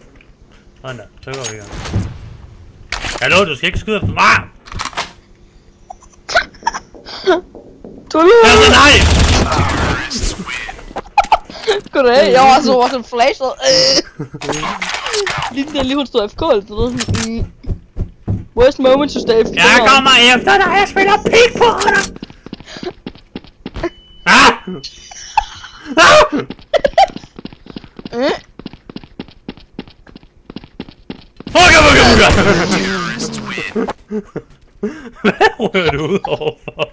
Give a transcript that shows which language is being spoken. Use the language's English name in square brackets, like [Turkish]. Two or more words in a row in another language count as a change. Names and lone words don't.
[Danish] Sådan der, så går vi i gang. Hallo, du skal ikke skyde efter mig! Altså, nej! Goddag, jeg var så sådan flashet. Lige hun stod FK eller sådan. [English] Worst moment to stay FK. [Danish] Jeg kommer efter dig, jeg spiller pik på dig! Ah! Ah! Hvad rører du ud overfor?